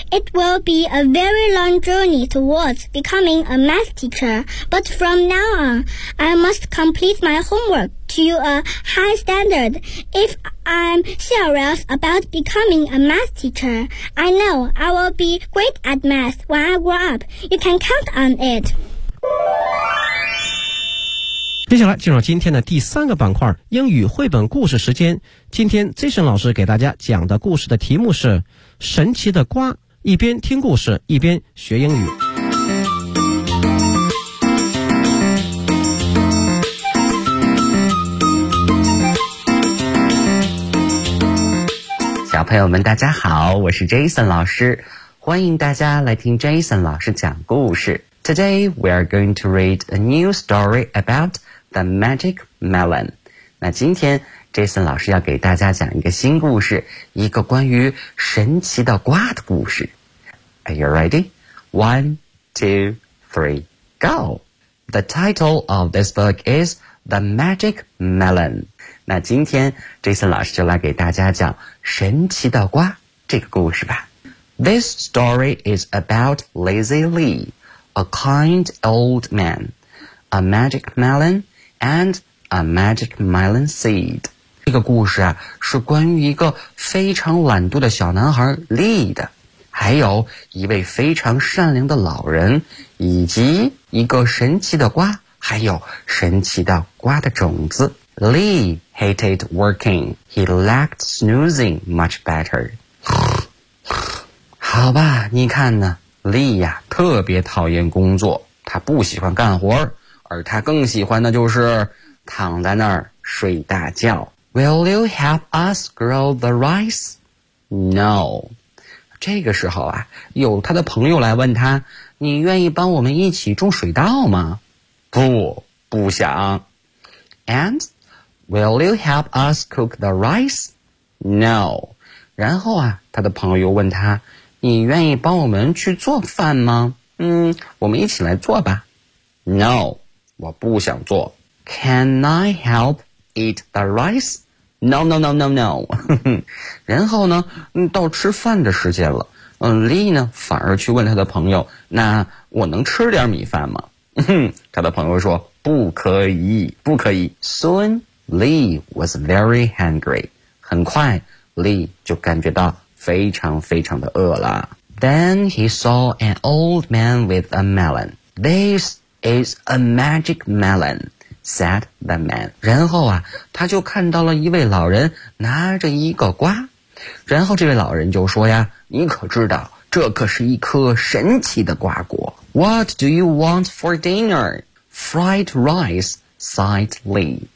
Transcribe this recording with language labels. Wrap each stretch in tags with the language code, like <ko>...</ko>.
<en>It will be a very long journey towards becoming a math teacher, but from now on, I must complete my homework to a high standard. If I'm serious about becoming a math teacher, I know I will be great at math when I grow up. You can count on it.</en> <zh>接下来进入今天的第三个板块，英语绘本故事时间。今天 Jason 老师给大家讲的故事的题目是神奇的瓜，一边听故事一边学英语。小朋友们大家好，我是 Jason 老师，欢迎大家来听 Jason 老师讲故事。</zh> <en>Today we are going to read a new story aboutThe Magic Melon.</en> <zh>那今天 Jason 老师要给大家讲一个新故事，一个关于神奇的瓜的故事。</zh> <en>Are you ready? 1, 2, 3, go! The title of this book is The Magic Melon.</en> <zh>那今天 Jason 老师就来给大家讲神奇的瓜这个故事吧。</zh> <en>This story is about Lazy Lee, a kind old man, a magic melon,and a magic melon seed.</en> <zh>这个故事啊是关于一个非常懒惰的小男孩 Lee 的，还有一位非常善良的老人，以及一个神奇的瓜，还有神奇的瓜的种子。</zh> <en>Lee hated working. He liked snoozing much better.</en> <zh>好吧，你看呢 ，Lee 呀，特别讨厌工作，他不喜欢干活，而他更喜欢的就是躺在那儿睡大觉。</zh> <en>Will you help us grow the rice? No.</en> <zh>这个时候啊，有他的朋友来问他：“你愿意帮我们一起种水稻吗？” 不，不想。</zh> <en>And will you help us cook the rice? No.</en> <zh>然后啊，他的朋友又问他：“你愿意帮我们去做饭吗？” 嗯，我们一起来做吧。</zh> <en>No,</en> <zh>我不想做。</zh> <en>Can I help? Eat the rice? No, no, no, no, no.</en> <zh>然后呢，到吃饭的时间了。Lee 呢，反而去问他的朋友：“那我能吃点米饭吗？” 他的朋友说：“不可以，不可以。”</zh> <en>Soon, Lee was very hungry.</en> <zh>很快 ，Lee 就感觉到非常非常的饿了。</zh> <en>Then he saw an old man with a melon. This is a magic melon. Said the man.</en> <zh>然后啊，他就看到了一位老人拿着一个瓜。然后这位老人就说呀：“你可知道，这可是一颗神奇的瓜果。”</zh> <en>What do you want for dinner? Fried rice, sighed Lee.</en>